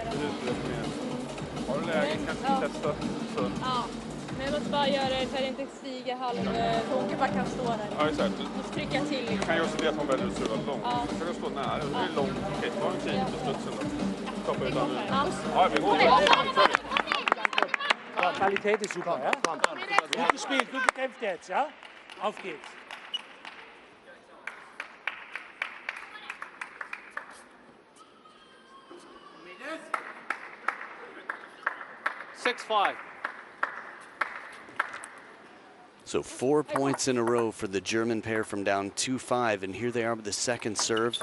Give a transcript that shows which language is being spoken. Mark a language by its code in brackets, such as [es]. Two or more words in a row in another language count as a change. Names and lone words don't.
[sv] Har du läge kan du testa. Så. Ja, men jag måste bara göra det så att det inte stiger halv. Så hon kan bara kan stå där. Ja, exakt. Måste trycka till. Du kan ju också det att hon väljer att serva långt. Ja. Du kan stå nära. Det är långt. Okej, ta en tid på studsen då. Stoppa utan. Ja, vi går. Ja, [de] Qualität ist super, ja? Gut gespielt, gut gekämpft jetzt, ja? Auf geht's. [en] So 4 points in a row for the German pair from down 2-5, and here they are with the second serve.